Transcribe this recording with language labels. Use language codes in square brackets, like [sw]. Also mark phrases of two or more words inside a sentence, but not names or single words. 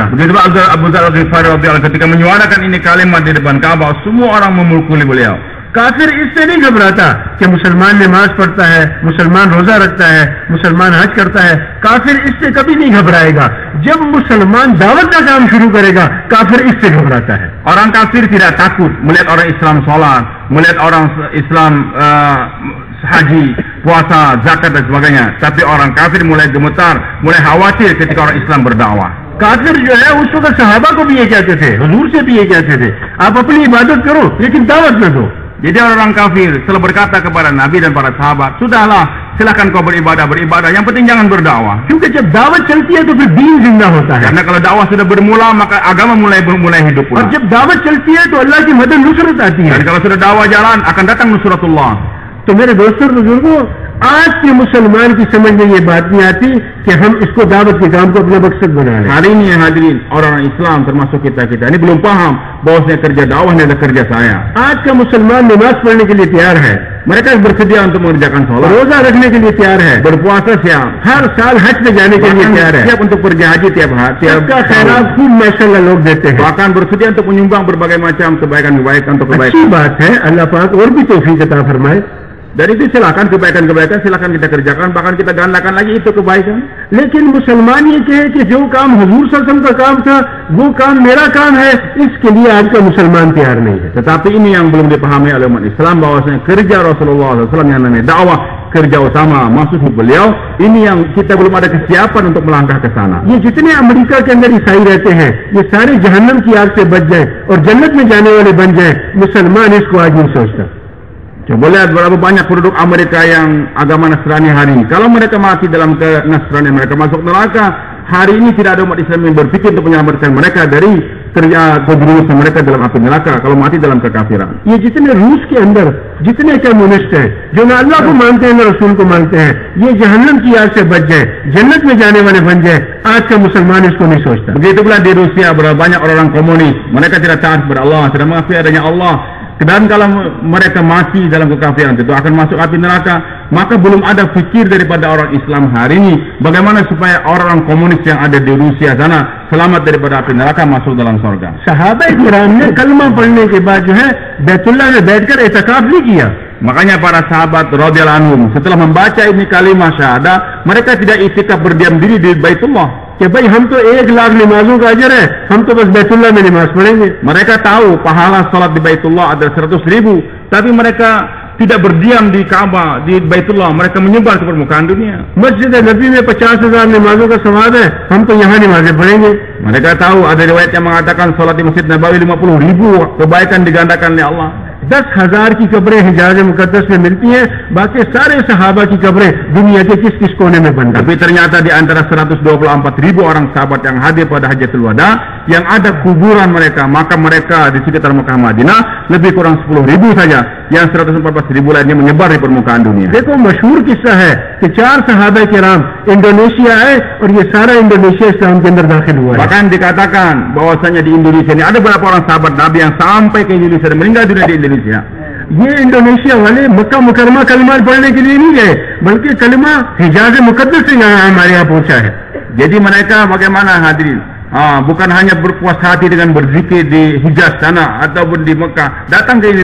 [id] Begitu Abu Dzar Al-Ghifari radhiyallahu ketika menyuarakan ini kalimat di depan Ka'bah, semua orang memukuli beliau. [hi] काफिर इससे नहीं घबराता कि मुसलमान नमाज पढ़ता है, मुसलमान रोजा रखता है, मुसलमान हज करता है, काफिर इससे कभी नहीं घबराएगा। जब मुसलमान दावत का काम शुरू करेगा, काफिर इससे घबराता है। [id] Orang kafir tidak takut melihat orang Islam sholat, melihat orang Islam haji, puasa, zakat dan sebagainya. Tapi orang kafir mulai gemetar, mulai khawatir ketika orang Islam berdakwah. [hi] काफिर जो है उस वक्त सहाबा को भी ये कहते थे, हुजूर से भी ये कहते थे, आप अपनी इबादत करो लेकिन दावत न दो। [id] Jadi orang kafir setelah berkata kepada Nabi dan para sahabat, sudahlah silakan kau beribadah, yang penting jangan berdakwah. [hi] क्योंकि जब दावत चलती है तो फिर दीन जिंदा होता है। [id] Karena kalau dakwah sudah bermula maka agama mulai hidup pula. [hi] और जब दावत चलती है तो अल्लाह की मदद नुसरत आती है। [id] Dan kalau sudah dakwah jalan akan datang nusratullah. [hi] तो मेरे दोस्तों बुजुर्गों, आज के मुसलमान की समझ में ये बात नहीं आती कि हम इसको दावत के काम को अपना मकसद बना लें। [id] Hari ini hadirin orang Islam termasuk kita ini belum paham bahwasanya kerja dakwah ini adalah kerja saya. [hi] आज का मुसलमान नमाज पढ़ने के लिए तैयार है, [id] Mereka bersedia untuk mengerjakan sholat, [hi] रोजा रखने के लिए तैयार है, [id] berpuasa siap, [hi] हर साल हज पे जाने के लिए तैयार है, [id] siap untuk pergi haji tiap [hi] सबका खैरात खूब माशाअल्लाह लोग देते हैं। [id] bahkan bersedia untuk menyumbang berbagai macam kebaikan-kebaikan untuk [hi] अच्छी [id] kebaikan. [hi] बात है, अल्लाह पाक और भी तौफीक अता फरमाए। [id] Dan itu silakan kebaikan-kebaikan silakan kita kerjakan, bahkan kita gandakan lagi itu kebaikan. [hi] लेकिन मुसलमान ये कहे कि जो काम हुजूर [ar] صلى الله عليه وسلم [hi] का काम था वो काम मेरा काम है, इसके लिए आज का मुसलमान तैयार नहीं है। [id] Tetapi ini yang belum dipahami oleh umat Islam, bahwasanya kerja Rasulullah SAW yang namanya dakwah, kerja utama maksud beliau, ini yang kita belum ada kesiapan untuk melangkah ke sana. [hi] ये जितने अमेरिका के अंदर ईसाई रहते हैं ये सारे जहन्नम की आग से बच जाएं और जन्नत में जाने वाले बन जाएं, मुसलमान इसको आज नहीं सोचता। [id] Coba lihat berapa banyak penduduk Amerika yang agama Nasrani hari ini. Kalau mereka mati dalam Nasrani, mereka masuk neraka. Hari ini tidak ada umat Islam yang berpikir untuk menyelamatkan mereka dari terjerumusnya mereka dalam api neraka kalau mati dalam kekafiran. [hi] ये जितने रूस के अंदर जितने कम्युनिस्ट हैं जो न अल्लाह को मानते हैं न रसूल को मानते हैं, ये जहन्नम की आग से बच जाए, जन्नत में जाने वाले बन जाए, आज का मुसलमान इसको नहीं सोचता। [id] Begitu pula di Rusia berapa banyak orang komunis, mereka tidak taat kepada Allah, tidak mengakui adanya Allah. Dan kalau mereka mati dalam kekafiran itu akan masuk api neraka, maka belum ada fikir daripada orang Islam hari ini bagaimana supaya orang komunis yang ada di Rusia sana selamat daripada api neraka, masuk dalam surga. [hi] सहाबा किराम ने कलमा पढ़ने के बाद जो है बैतुल्लाह में बैठकर एतकाफ नहीं किया. [id] Makanya para sahabat [ar] رضي الله عنهم [id] setelah membaca ini kalimat syahadah, mereka tidak itikaf berdiam diri di Baitullah. [hi] कि भाई हम तो 1 लाख नमाजों का अजर है, हम तो बस बैतुल्लाह में नमाज पढ़ेंगे. [id] Mereka tahu pahala salat di Baitullah ada 100.000, tapi mereka tidak berdiam di Ka'bah, di Baitullah, mereka menyebar ke permukaan dunia. [hi] मस्जिद नबी में 50,000 नमाजों का सवाब है, हम तो यहाँ नमाजें पढ़ेंगे. [id] Mereka tahu ada riwayat yang mengatakan salat di Masjid Nabawi 50.000 kebaikan digandakan oleh Allah. [hi] 10,000 की कब्रें हिजाज मुकद्दस में मिलती हैं, बाकी सारे सहाबा की कब्रें दुनिया के किस किस कोने में बन. [id] Tapi ternyata di antara 124.000 orang sahabat yang hadir pada Hajatul Wada yang ada kuburan mereka, maka mereka di sekitar Mekah Madinah lebih kurang 10.000 saja, yang 114.000 lainnya menyebar di permukaan dunia. [hi] देखो मशहूर किस्सा है कि 4 सहाबा किराम इंडोनेशिया आए और ये सारा इंडोनेशिया इस्लाम के अंदर दाखिल हुआ है. [id] Bahkan dikatakan bahwasanya di Indonesia ini ada beberapa orang sahabat Nabi yang sampai ke Indonesia dan meninggal dunia di Indonesia. [hi] ये इंडोनेशिया वाले मक्का मुकरमा कलमा पढ़ने के लिए नहीं गए, बल्कि कलमा हिजाज मुकद्दस से यहाँ हमारे यहाँ पहुंचा है. [id] Jadi mereka bagaimana hadirin? Bukan hanya berpuas hati dengan berzikir di Hijaz sana ataupun di Mekah, datang ke